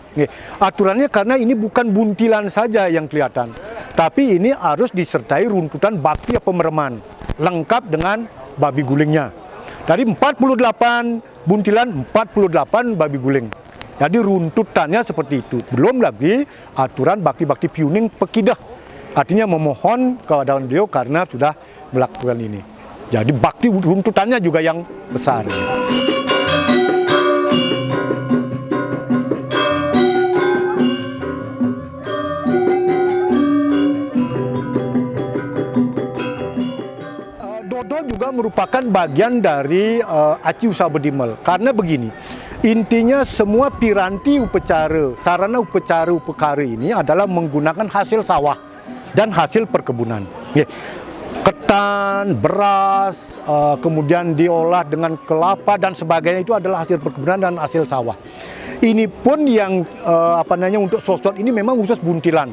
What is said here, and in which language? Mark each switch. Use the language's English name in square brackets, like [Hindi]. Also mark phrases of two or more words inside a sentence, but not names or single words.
[Indonesian] Nih, aturannya karena ini bukan buntilan saja yang kelihatan, tapi ini harus disertai runtutan bakti pemereman lengkap dengan babi gulingnya. Dari 48 buntilan, 48 babi guling. Jadi runtutannya seperti itu. Belum lagi aturan bakti-bakti piuning pekidah. Artinya memohon kepada beliau karena sudah melakukan ini. Jadi bakti runtutannya juga yang besar. Dodol juga merupakan bagian dari aci usaha bedimel. Karena begini, intinya semua piranti upacara, sarana upacara upekara ini adalah menggunakan hasil sawah dan hasil perkebunan. Ketan, beras, kemudian diolah dengan kelapa dan sebagainya itu adalah hasil perkebunan dan hasil sawah. Ini pun yang untuk sosot ini memang khusus buntilan.